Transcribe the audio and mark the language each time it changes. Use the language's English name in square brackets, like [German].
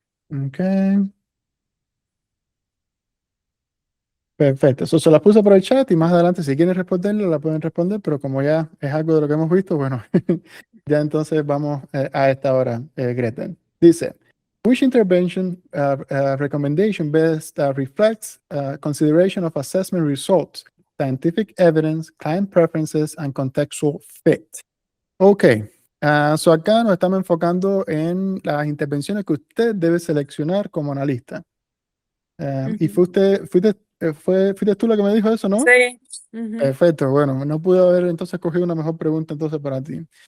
[Spanish] Ok. Perfecto, eso se las puse por el chat y más adelante si quieren responderlo la pueden responder, pero como ya es algo de lo que hemos visto, bueno, ya entonces vamos a esta hora, Greta. [English] Dice, which intervention recommendation best reflects consideration of assessment results, scientific evidence, client preferences, and contextual fit? [Spanish] Ok, so acá nos estamos enfocando en las intervenciones que usted debe seleccionar como analista. Y fuiste tú la que me dijo eso, ¿no? Sí. Ujú, Perfecto, bueno, no pude haber entonces cogido una mejor pregunta entonces para ti.